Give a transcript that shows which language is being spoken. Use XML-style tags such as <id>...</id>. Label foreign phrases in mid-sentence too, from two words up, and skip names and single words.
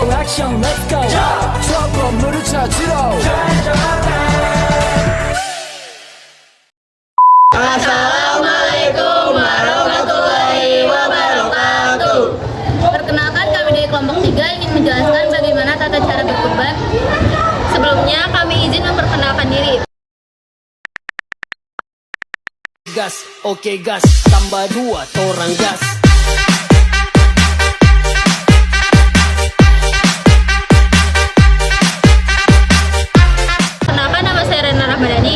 <ko>액션</ko> <en>let's go</en> <ko>저 건물을 찾으러</ko> <ar>السلام عليكم ورحمة الله وبركاته.</ar> <id>Perkenalkan, kami dari kelompok 3 ingin menjelaskan bagaimana tata cara berkurban. Sebelumnya kami izin memperkenalkan diri. gas oke gas tambah 2 torang gas. Perkenalkan, nama saya Rena Rahmadani.</id>